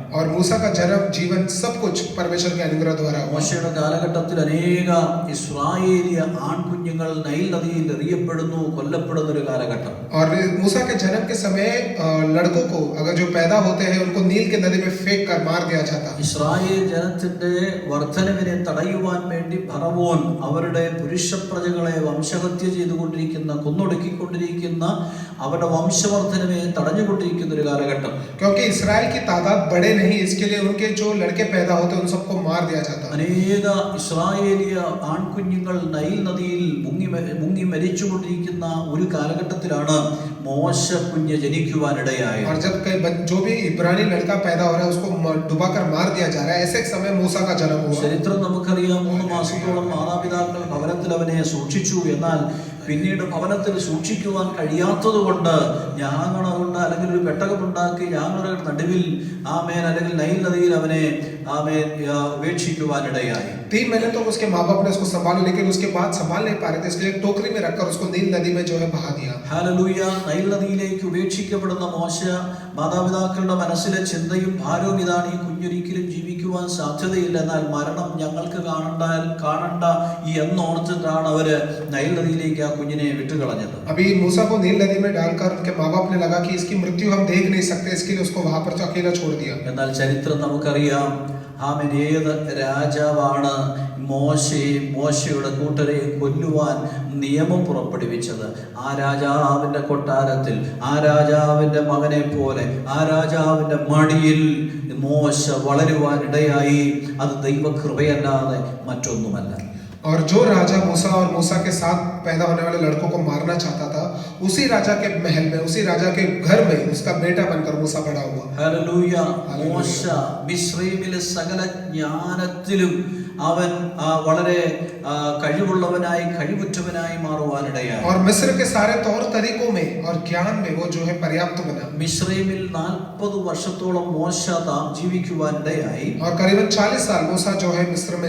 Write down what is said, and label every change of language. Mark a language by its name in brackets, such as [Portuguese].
[Hindi] और मूसा का जन्म जीवन सब कुछ परमेश्वर के अनुग्रह द्वारा हुआ। [Malayalam] മോശയുടെ കാലഘട്ടത്തിൽ അനേക ഇസ്രായേലിയ ആൺകുഞ്ഞുങ്ങൾ നൈൽ നദിയിൽ എറിയപ്പെടുന്നു, കൊല്ലപ്പെടുന്ന ഒരു കാലഘട്ടം. [Hindi] और मूसा के जन्म के समय लड़कों को अगर जो पैदा होते हैं उनको नील के नदी में फेंक कर मार दिया जाता। [Malayalam] ഇസ്രായേൽ ജനത്തിന്റെ വർധനവിനെ തടയുവാൻ വേണ്ടി ഫറവോൻ അവരുടെ പുരുഷ പ്രജകളെ വംശഹത്യ ചെയ്തുകൊണ്ടിരിക്കുന്ന, കൊന്നൊടുക്കിക്കൊണ്ടിരിക്കുന്ന, അവരുടെ വംശവർദ്ധനവെ തടഞ്ഞുകൊണ്ടിരിക്കുന്ന ഒരു കാലഘട്ടം. [Hindi] क्योंकि इसराइल की तादाद बढ़े नहीं, इसके लिए उनके जो लड़के पैदा होते उन सबको मार दिया जाता। [Malayalam] അനേക ഇസ്രായേലിയ ആൺകുഞ്ഞുങ്ങൾ നൈൽ നദിയിൽ മുങ്ങി മരിച്ചുകൊണ്ടിരിക്കുന്ന ഒരു കാലഘട്ടത്തിലാണ് മോശ കുഞ്ഞ് ജനിക്കുവാനിടയായത്. [Hindi] और जब जो भी इब्रानी लड़का पैदा हो रहा है उसको डुबाकर मार दिया जा रहा है, ऐसे एक समय मूसा का जन्म हुआ। [Malayalam] ചരിത്രം നമുക്കറിയാം. 3 മാസത്തോളം മാതാപിതാക്കൾ ഭവനത്തിൽ അവനെ സൂക്ഷിച്ചു. എന്നാൽ പിന്നീട് ഭവനത്തിൽ സൂക്ഷിക്കുവാൻ കഴിയാത്തത് കൊണ്ട് ഞാങ്ങളുണ്ട് അല്ലെങ്കിൽ ഒരു പെട്ടകമുണ്ടാക്കി ഞാങ്ങളുടെ നടുവിൽ ആമേൻ അല്ലെങ്കിൽ നൈൽ നദിയിൽ അവനെ ആമേൻ ഉപേക്ഷിക്കുവാനിടയായി. [Hindi] 3 महीने तो उसके माँ बाप ने उसको संभाला, लेकिन उसके बाद संभाल नहीं पा रहे थे, इसलिए टोकरी में रखकर उसको नील नदी में जो है बहा दिया। [Malayalam] ഹല്ലേലൂയ. നൈൽ നദിയിലേക്ക് ഉപേക്ഷിക്കപ്പെടുന്ന മോശ മാതാപിതാക്കളുടെ മനസ്സിലെ ചിന്തയും ഭാരവും ഇതാണ്: ഈ കുഞ്ഞൊരിക്കലും ജീവിക്കുവാൻ സാധ്യതയില്ല, എന്നാൽ മരണം ഞങ്ങൾക്ക് കാണണ്ട എന്നോർത്തിട്ടാണ് അവര് നൈൽ നദിയിലേക്ക് ആ കുഞ്ഞിനെ വിട്ടുകളഞ്ഞത്. [Hindi] अभी मूसा को नील नदी में डालकर उनके माँ बाप ने लगा कि इसकी मृत्यु हम देख नहीं सकते, इसके लिए उसको वहां पर तो अकेला छोड़ दिया। [Malayalam] എന്നാൽ ചരിത്രം നമുക്കറിയാം. ആമേൻ. ഏത് രാജാവാണ് മോശയുടെ കൂട്ടരെ കൊല്ലുവാൻ നിയമം പുറപ്പെടുവിച്ചത്? ആ രാജാവിന്റെ കൊട്ടാരത്തിൽ, ആ രാജാവിന്റെ മകനെ പോലെ, ആ രാജാവിന്റെ മടിയിൽ മോശ വളരുവാൻ ഇടയായി. അത് ദൈവകൃപയല്ലാതെ മറ്റൊന്നുമല്ല. [Hindi] और जो राजा मूसा और मूसा के साथ पैदा होने वाले लड़कों को मारना चाहता था, उसी राजा के महल में, उसी राजा के घर में उसका बेटा बनकर मूसा बड़ा हुआ। [Malayalam] ഹല്ലേലൂയ. മോശ മിസ്രയീമിലെ സകല ജ്ഞാനത്തിലും അവൻ വളരെ കഴിവുള്ളവനായി, കഴിവുറ്റവനായി മാറുവാനിടയായി. [Hindi] और मिस्र के सारे तौर तरीकों में और ज्ञान में वो जो है पर्याप्त बना। [Malayalam] മിസ്രയീമിൽ 40 വർഷത്തോളം മോശ ജീവിക്കുവാനിടയായി. [Hindi] और करीबन 40 साल मूसा जो है मिस्र में